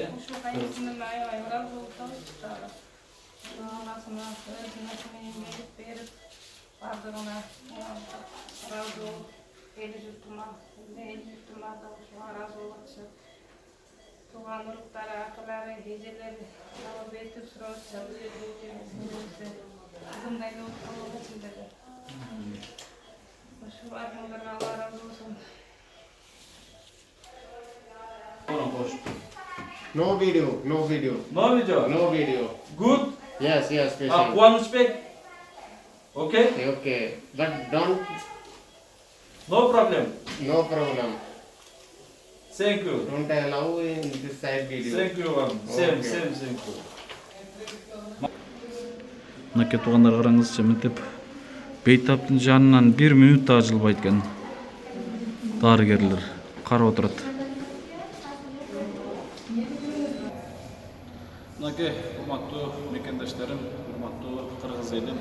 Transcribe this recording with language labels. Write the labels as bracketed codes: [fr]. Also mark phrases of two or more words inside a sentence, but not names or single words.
[ky] Ушул кайсынан аябай ыраазы болуп калдык. Анасына өзүнө менен келип берип, бардыгына ыраазы болуп, эл журтума да ушуга ыраазы болуп атышат. Тууган уруктары, акылары, эжелери алып этип сурашат. Кызымдай болуп калбасын деди. Ушул бардыгына Алла ыраазы болсун. [en] No video, no video, No video. no video. Good. Yes, patient. [ky] Кубанычбек. [en] Okay? Okay, but don't, No problem. no problem. Thank you. Don't allow in this side video. Thank you. Okay. Thank you. [ky] Мынакей туугандар караңызчы, мынтип бейтаптын жанынан 1 минут да жылбайт экен. Дарыгерлер карап отурат. Мынакей урматтуу мекендештерим, урматтуу кыргыз элим.